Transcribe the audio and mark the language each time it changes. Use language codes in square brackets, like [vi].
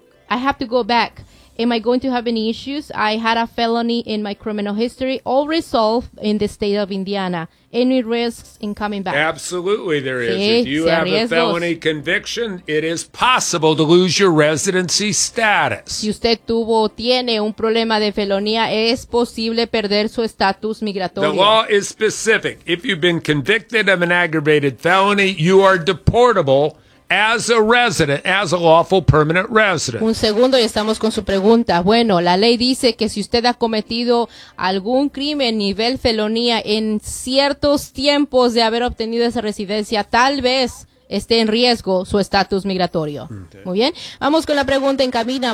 [en] I have to go back. Am I going to have any issues? I had a felony in my criminal history, all resolved in the state of Indiana. Any risks in coming back? Absolutely there is. Sí, if you have a felony conviction, it is possible to lose your residency status. [es] Si usted tiene un problema de felonía, es posible perder su estatus migratorio. [en] The law is specific. If you've been convicted of an aggravated felony, you are deportable as a resident, as a lawful permanent resident. [es] Un segundo y estamos con su pregunta. Bueno, la ley dice que si usted ha cometido algún crimen nivel felonía en ciertos tiempos de haber obtenido esa residencia, tal vez esté en riesgo su estatus migratorio. Okay. Muy bien. Vamos con la pregunta en cabina.